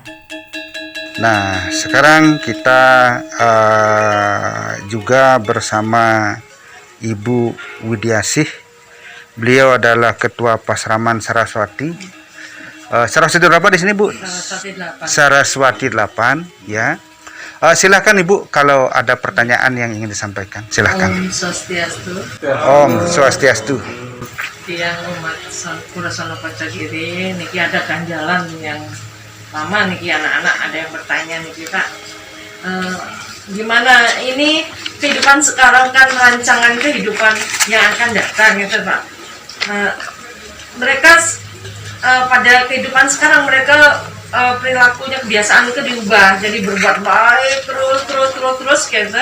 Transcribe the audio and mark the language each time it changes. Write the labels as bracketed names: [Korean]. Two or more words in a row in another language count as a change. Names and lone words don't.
[Indonesian] Nah, sekarang kita juga bersama Ibu Widiasih. Beliau adalah Ketua Pasraman Saraswati. Saraswati berapa di sini, Bu? Saraswati 8. Saraswati 8, ya. Silakan Ibu kalau ada pertanyaan yang ingin disampaikan. Silakan. [Sanskrit] Om Swastiastu, Om Swastiastu. [Indonesian] tiang umat Purwosono Pocogiri, niki ada ganjalan yang lama niki anak-anak ada yang bertanya niki Pak, gimana ini kehidupan sekarang kan rancangan kehidupan yang akan datang gitu Pak. Mereka pada kehidupan sekarang mereka perilakunya kebiasaan itu diubah jadi berbuat baik terus gitu.